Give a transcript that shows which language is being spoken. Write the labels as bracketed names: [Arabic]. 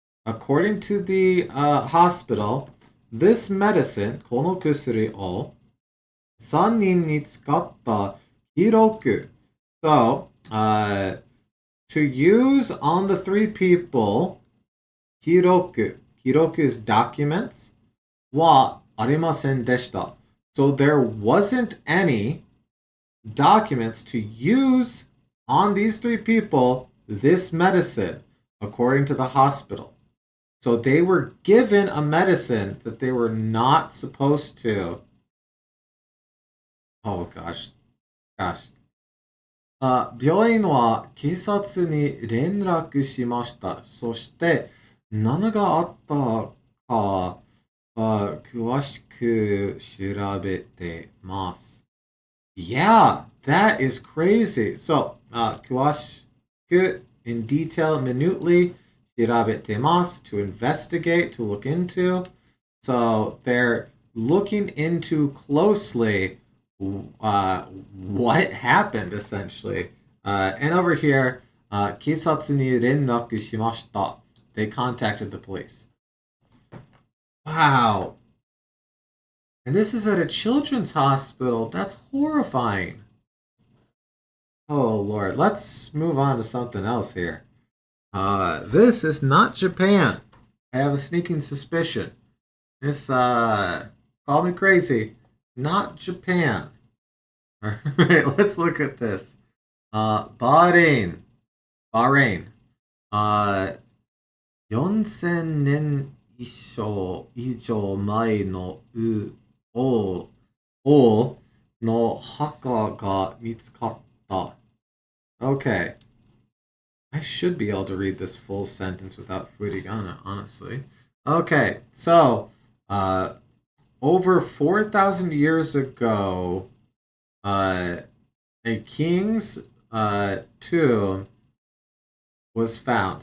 [English] According to the hospital, this medicine, [Japanese] この薬を3人に使った記録. [English] So, to use on the 3 people, 記録. 記録 is documents. [Japanese] はありませんでした. [English] So there wasn't any documents to use on these three people this medicine, according to the hospital. So they were given a medicine that they were not supposed to. Oh gosh, gosh. [Japanese] 病院は警察に連絡しました。そして何があったか詳しく調べてます。 [English] Yeah, that is crazy. So, 詳しく in detail, minutely, 調べてます to investigate, to look into. So they're looking into closely what happened essentially. And over here, [Japanese] 警察に連絡しました. [English] They contacted the police. Wow. And this is at a children's hospital. That's horrifying. Oh Lord, let's move on to something else here. This is not Japan. I have a sneaking suspicion. This call me crazy. Not Japan. Alright, let's look at this. Bahrain. Bahrain. [Japanese] 4000年以上前の王の墓が見つかった。 [English] Okay. I should be able to read this full sentence without furigana, honestly. Okay, so over 4,000 years ago, a king's tomb was found.